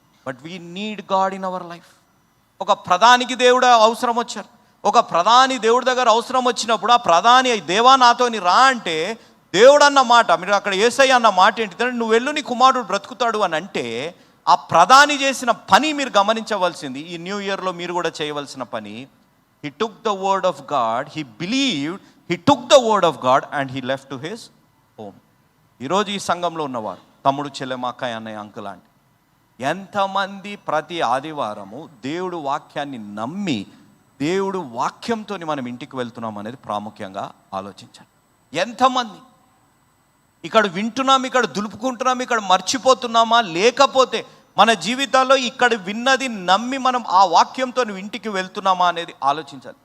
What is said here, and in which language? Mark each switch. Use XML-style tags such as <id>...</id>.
<en>But we need God in our life.</en> <te>ఒక ప్రధానికి దేవుడు అవసరం వచ్చారు. ఒక ప్రధాని దేవుడి దగ్గర అవసరం వచ్చినప్పుడు ఆ ప్రధాని దేవా నాతోని రా అంటే, దేవుడు అన్న మాట, మీరు అక్కడ యేసయ్య అన్న మాట ఏంటిదంటే, నువ్వు వెళ్ళు, నీ కుమారుడు బ్రతుకుతాడు అని అంటే, ఆ ప్రధాని చేసిన పని మీరు గమనించవలసింది. ఈ న్యూ ఇయర్లో మీరు కూడా చేయవలసిన పని,</te> <en>he took the word of God, he believed, he took the word of God and he left to his home.</en> <te>ఈరోజు ఈ సంఘంలో ఉన్నవారు, తమ్ముడు, చెల్లెమ్మ, అక్కయ్య, అన్నయ్య, అంకుల్, ఆంటీ, ఎంతమంది ప్రతి ఆదివారము దేవుడు వాక్యాన్ని నమ్మి దేవుడు వాక్యంతో మనం ఇంటికి వెళ్తున్నాం అనేది ప్రాముఖ్యంగా ఆలోచించాలి. ఎంతమంది ఇక్కడ వింటున్నాం, ఇక్కడ దులుపుకుంటున్నాం, ఇక్కడ మర్చిపోతున్నామా, లేకపోతే మన జీవితాల్లో ఇక్కడ విన్నది నమ్మి మనం ఆ వాక్యంతో ఇంటికి వెళ్తున్నామా అనేది ఆలోచించాలి.</te>